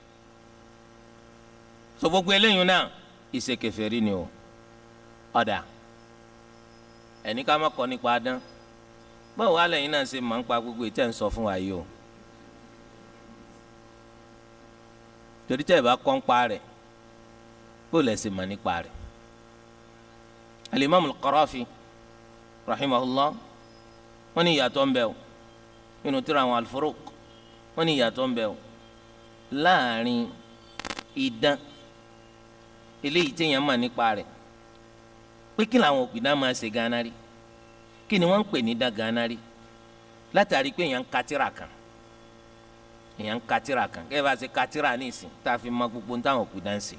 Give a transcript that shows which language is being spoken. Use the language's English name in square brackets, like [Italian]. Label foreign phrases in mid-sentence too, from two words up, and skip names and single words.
[Yoruba] so gbogbo eléyìí náà ìṣe kèfèrí ni o. ọ̀dà ẹni ká má kọ́ nípa adán, báwo wá lẹ́yìn náà ṣe máa ń pa gbogbo ìtẹ́ ń sọ fún wa yìí o. torí tẹ́ ẹ bá kọ́ ń pa rẹ̀ bó lẹ̀ ṣe máa nípa rẹ̀. Al-Imam Al-Qarafi rahimahullah wọ́n ní ìyàtọ̀ ń bẹ o nínú tírà àwọn Al-Furuq, wọ́n ní ìyàtọ̀ ń bẹ o láàrin idán eléyìí téèyàn máa nípa rẹ̀ pé kí làwọn òpìdán máa ṣe gánà rí, kí ni wọ́n ń pè ní idán gánà rí, látàrí pé èèyàn ń ka tírà kan, èèyàn ń ka tírà kan kẹ́ ẹ bá ṣe ka tírà ní ìsìn tá a fi mọ gbogbo ní táwọn òpìdán ń ṣe.